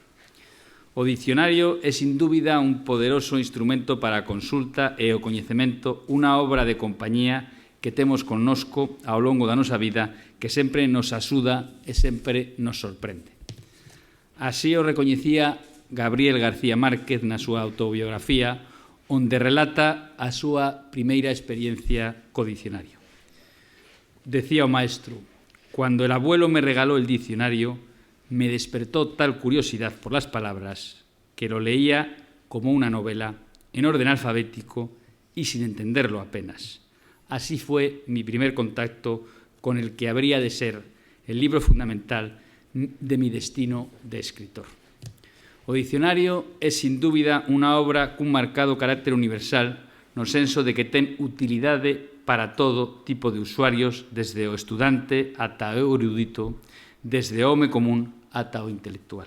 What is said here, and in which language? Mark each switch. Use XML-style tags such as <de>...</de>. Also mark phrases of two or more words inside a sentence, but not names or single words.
<gl>O dicionario é, sin dúbida, un poderoso instrumento para a consulta e o coñecemento, unha obra de compañía que temos connosco ao longo da nosa vida, que sempre nos axuda e sempre nos sorprende. Así o recoñecía Gabriel García Márquez na súa autobiografía, onde relata a súa primeira experiencia co dicionario. Decía o maestro:</gl> <es>«Cuando el abuelo me regaló el diccionario, me despertó tal curiosidad por las palabras que lo leía como una novela, en orden alfabético y sin entenderlo apenas. Así fue mi primer contacto con el que habría de ser el libro fundamental de mi destino de escritor».</es> <gl>O dicionario é, sin dúbida, unha obra cun marcado carácter universal, no senso de que ten utilidade para todo tipo de usuarios, desde o estudante ata o erudito, desde o home común ata o intelectual.</gl>